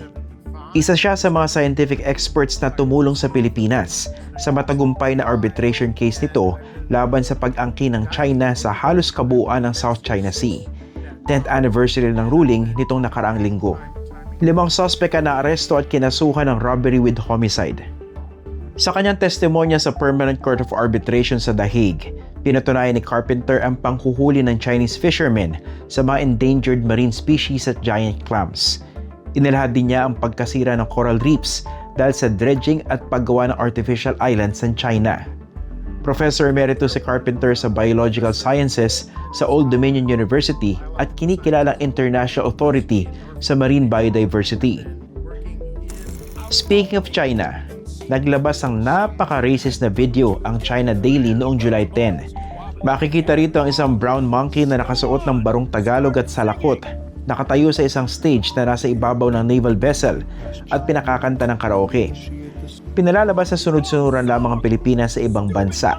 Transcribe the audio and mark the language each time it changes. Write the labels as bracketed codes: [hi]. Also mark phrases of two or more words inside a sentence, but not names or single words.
[tl] Isa siya sa mga [en] scientific experts [tl] na tumulong sa Pilipinas sa matagumpay na [en] arbitration case [tl] nito laban sa pag-angkin ng China sa halos kabuuan ng South China Sea. [en] 10th anniversary [tl] ng ruling nitong nakaraang linggo. 5 suspect na aresto at kinasuhan ng [en] robbery with homicide. [tl] Sa kanyang testimonya sa Permanent Court of Arbitration sa The Hague, pinatunayan ni Carpenter ang panghuhuli ng [en] Chinese fishermen [tl] sa mga [en] endangered marine species [tl] at [en] giant clams. [tl] Inilahad din niya ang pagkasira ng [en] coral reefs [tl] dahil sa dredging at paggawa ng [en] artificial islands [tl] sa China. [en] Professor Emeritus [tl] si Carpenter sa Biological Sciences sa Old Dominion University at kinikilalang [en] international authority [tl] sa [en] marine biodiversity. Speaking of China, [tl] naglabas ang napaka-racist na video ang China Daily noong July 10. Makikita rito ang isang [en] brown monkey [tl] na nakasuot ng barong Tagalog at salakot, nakatayo sa isang stage na nasa ibabaw ng [en] naval vessel [tl] at pinakakanta ng karaoke. Pinalalabas sa sunod-sunuran lamang ang Pilipinas sa ibang bansa.